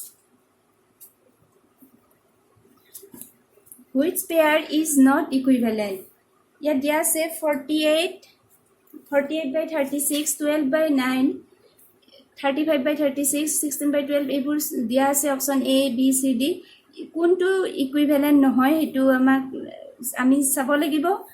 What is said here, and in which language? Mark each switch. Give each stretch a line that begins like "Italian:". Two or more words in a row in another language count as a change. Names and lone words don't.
English: Which pair is not equivalent?
Assamese: ইয়াত দিয়া আছে 48 by 36, 12 by 9, 35 by 36, 16 by 12 এইবোৰ দিয়া আছে অপশন A, B, C, D। কোনটো ইকুইভ্যালেন্ট নহয় এটো আমাক আমি চাব লাগিব।